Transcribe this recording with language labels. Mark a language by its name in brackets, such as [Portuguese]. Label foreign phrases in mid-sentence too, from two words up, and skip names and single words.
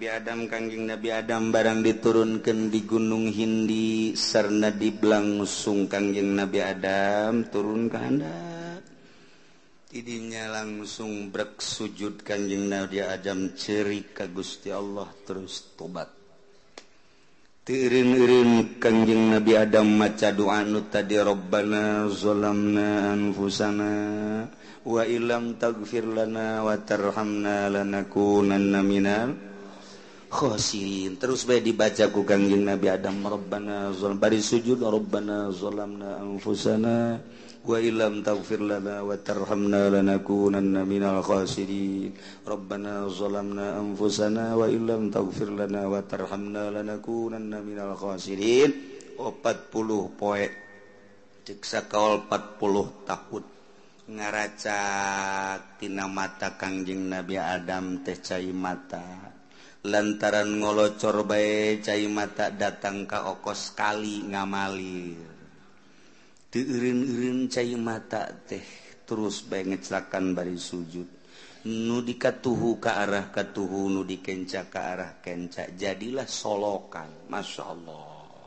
[Sundanese] Adam barang diturunkeun di Gunung Hindi sareng diblangsung Kangjeng Nabi Adam turun ka handap tidinya langsung brek sujud Kangjeng Nabi Adam ceurik ka Gusti Allah terus tobat teureun-eureun Kangjeng Nabi Adam maca doa nu tadi [Arabic] ربنا ظلمنا أنفسنا وإن لم تغفر لنا وترحمنا لنكونن من الخاسرين [Sundanese] terus bae dibaca ku Kangjeng Nabi Adam [Arabic] ربنا ظلم [Sundanese] bari sujud [Arabic] ربنا ظلمنا أنفسنا وإن لم تغفر لنا وترحمنا لنكونن من الخاسرين ربنا ظلمنا أنفسنا و إن لم تغفر لنا وترحمنا لنكونن من الخاسرين [Sundanese] 40 poe cek sakaol 40 tahun ngaracak tina mata Kangjeng Nabi Adam teh cai mata lantaran ngolocor bae cai mata datang ka okos kali ngamalir teu eureun-eureun cai mata teh terus bae ngeclakan bari sujud nu dikatuhu ka arah katuhu nu dikenca ka arah kenca jadilah solokan masyaallah